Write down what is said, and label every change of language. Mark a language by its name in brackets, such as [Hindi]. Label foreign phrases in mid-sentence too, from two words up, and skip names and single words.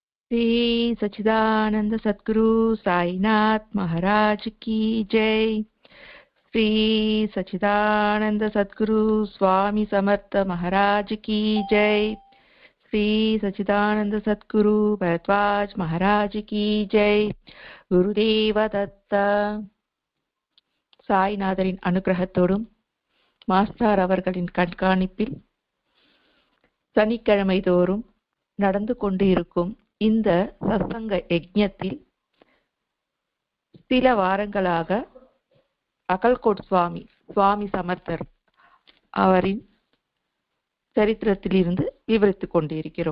[Hindi] श्री सच्चिदानंद सद्गुरु साईनाथ महाराज की जय। श्री सच्चिदानंद सद्गुरु स्वामी समर्थ महाराज की जय। श्री सच्चिदानंद सद्गुरु भरद्वाज महाराज की जय। [Marathi] गुरुदेव दत्त [Tamil] சாய்நாதரின் அனுகிரகத்தோடும் மாஸ்டர் அவர்களின் கண்காணிப்பில் சனிக்கிழமை தோறும் நடந்து கொண்டு இருக்கும் இந்த சத்சங்க யஜ்ஞத்தில் சில வாரங்களாக அகல்கோட் சுவாமி சமர்த்தர் அவரின் சரித்திரத்திலிருந்து விவரித்துக் கொண்டிருக்கிறோம்.